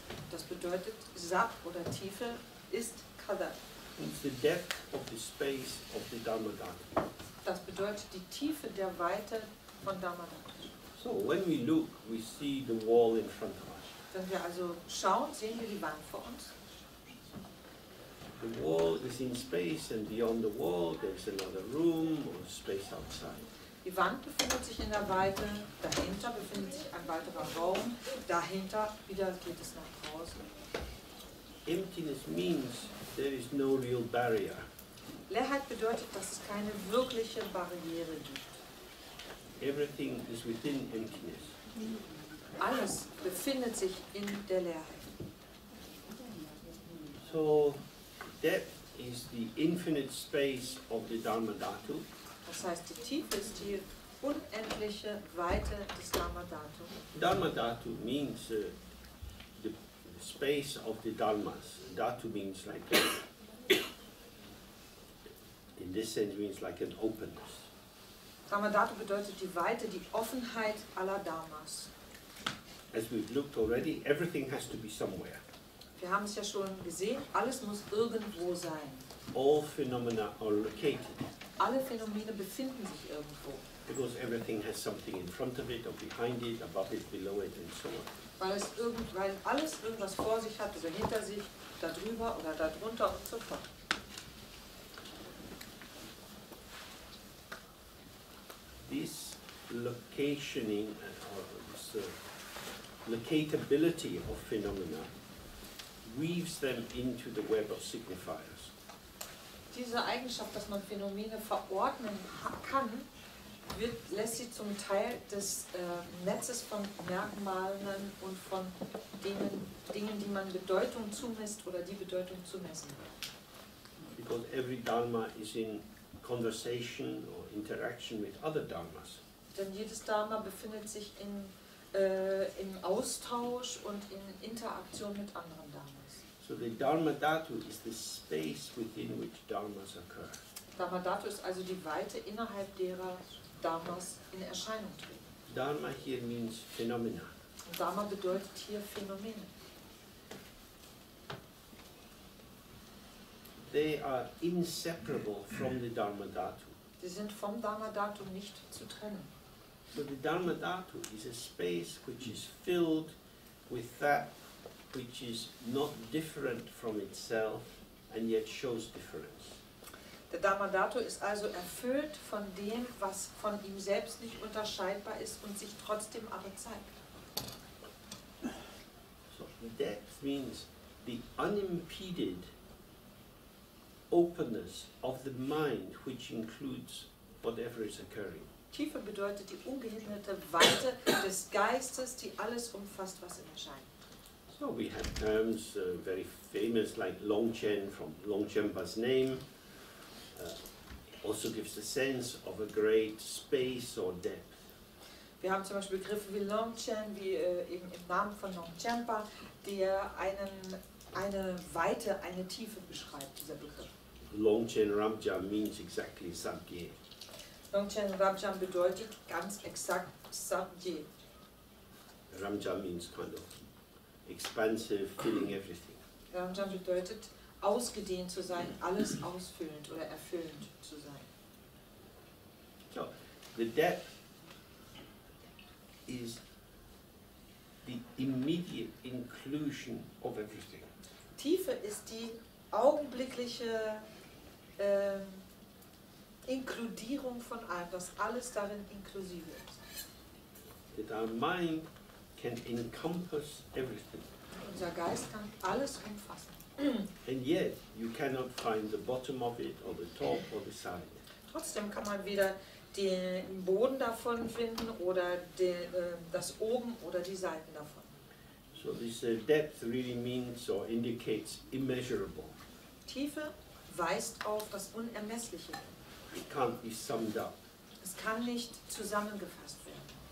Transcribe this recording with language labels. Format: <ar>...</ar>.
<de>Das bedeutet, Zab oder Tiefe ist Kada.</de> <en>It's the depth of the space of the Dharmadhatu.</en> <de>Das bedeutet die Tiefe der Weite von Dharmadhatu.</de> <en>So when we look, we see the wall in front of us.</en> <de>Wenn wir also schauen, sehen wir die Wand vor uns.</de> <en>The wall is in space and beyond the wall there's another room or space outside.</en> <de>Die Wand befindet sich in der Weite, dahinter befindet sich ein weiterer Raum, dahinter wieder geht es nach draußen.</de> <en>Emptiness means there is no real barrier.</en> <de>Leerheit bedeutet, dass es keine wirkliche Barriere gibt.</de> <en>Everything is within emptiness.</en> <de>Alles befindet sich in der Leerheit.</de> <en>So depth is the infinite space of the Dharmadhatu.</en> <de>Das heißt, die Tiefe ist die unendliche Weite des Dharmadhatu.</de> <en>Dharmadhatu means the space of the dharmas. Dhatu means like, in this sense means like an openness.</en> <de>Dharmadhatu bedeutet die Weite, die Offenheit aller Dharmas.</de> <en>As we've looked already, everything has to be somewhere.</en> <de>Wir haben es ja schon gesehen, alles muss irgendwo sein.</de> <en>All phenomena are located.</en> <de>Alle Phänomene befinden sich irgendwo.</de> <en>Because everything has something in front of it or behind it, above it, below it and so on.</en> <de>Weil alles irgendwas vor sich hat oder hinter sich, da drüber oder da drunter und so fort.</de> <en>This locationing or this locatability of phenomena weaves them into the web of signifiers.</en> <de>Diese Eigenschaft, dass man Phänomene verordnen kann, lässt sie zum Teil des Netzes von Merkmalen und von Dingen, die man Bedeutung zumisst oder die Bedeutung zumessen.</de> <en>Because every dharma is in conversation or interaction with other dharmas.</en> <de>Denn jedes Dharma befindet sich im Austausch und in Interaktion mit anderen Dharmas.</de> <en>So the Dharmadhatu is the space within which dharmas occur.</en> <de>Dharmadhatu ist also die Weite, innerhalb derer Dharmas in Erscheinung treten.</de> <en>Dharma here means phenomena.</en> <de>Und Dharma bedeutet hier Phänomene.</de> <en>They are inseparable from the Dharmadhatu.</en> <de>Sie sind vom Dharmadhatu nicht zu trennen.</de> <en>So the Dharmadhatu is a space which is filled with that which is not different from itself and yet shows difference.</en> <de>Der Dharmadhatu ist also erfüllt von dem, was von ihm selbst nicht unterscheidbar ist und sich trotzdem aber zeigt.</de> <en>So depth means the unimpeded openness of the mind which includes whatever is occurring.</en> <de>Tiefe bedeutet die ungehinderte Weite des Geistes, die alles umfasst, was in Erscheinung.</de> <en>So we have terms very famous like Dzogchen from Longchenpa's name. Also gives a sense of a great space or depth.</en> <de>Wir haben zum Beispiel Begriffe wie Dzogchen, wie eben im Namen von Longchenpa, der eine Weite, eine Tiefe beschreibt, dieser Begriff.</de> <en>Dzogchen Ramja means exactly zabgye.</en> <de>Dzogchen Rabjam bedeutet ganz exakt zabgye.</de> <en>Ramja means kind of expansive, filling everything.</en> <de>Ramjam bedeutet ausgedehnt zu sein, alles ausfüllend oder erfüllend zu sein.</de> <en>So, the depth is the immediate inclusion of everything.</en> <de>Tiefe ist die augenblickliche Inkludierung von allem, dass alles darin inklusive ist.</de> <en>That our mind can encompass everything.</en> <de>Unser Geist kann alles umfassen.</de> <en>And yet, you cannot find the bottom of it, or the top, or the side.</en> <de>Trotzdem kann man weder den Boden davon finden oder das Oben oder die Seiten davon.</de> <en>So this depth really means or indicates immeasurable.</en> <de>Tiefe weist auf das Unermessliche.</de> <en>It can't be summed up.</en> <de>Es kann nicht zusammengefasst werden.</de>